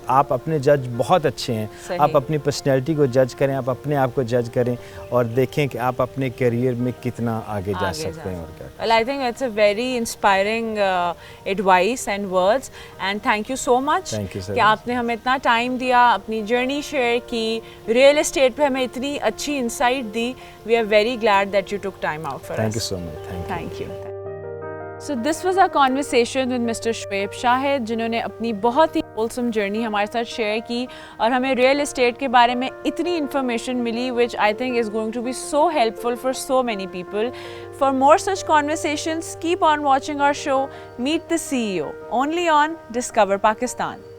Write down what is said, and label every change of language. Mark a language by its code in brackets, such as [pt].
[ur] آپ اپنے جج بہت اچھے ہیں, آپ اپنی پرسنالٹی کو جج کریں, آپ اپنے آپ کو جج کریں اور دیکھیں کہ آپ اپنے کیریئر میں کتنا آگے جا سکتے ہیں. اور کیا. [en] Well, I think it's a very inspiring advice and words, and thank you so much [ur] کہ آپ نے ہمیں اتنا ٹائم دیا, اپنی جرنی شیئر کی, ریئل اسٹیٹ پہ ہمیں اتنی اچھی insight the. [en] We are very glad that you took time out for us. Thank you so much. Thank you. So this was our conversation with Mr. [ur] Shoaib Shahid, جنہوں نے اپنی بہت ہی wholesome journey ہمارے ساتھ شیئر کی اور ہمیں real estate کے بارے میں اتنی انفارمیشن ملی [en] which I think is going to be so helpful for so many people. For more such conversations, keep on watching our show Meet the CEO, only on Discover Pakistan.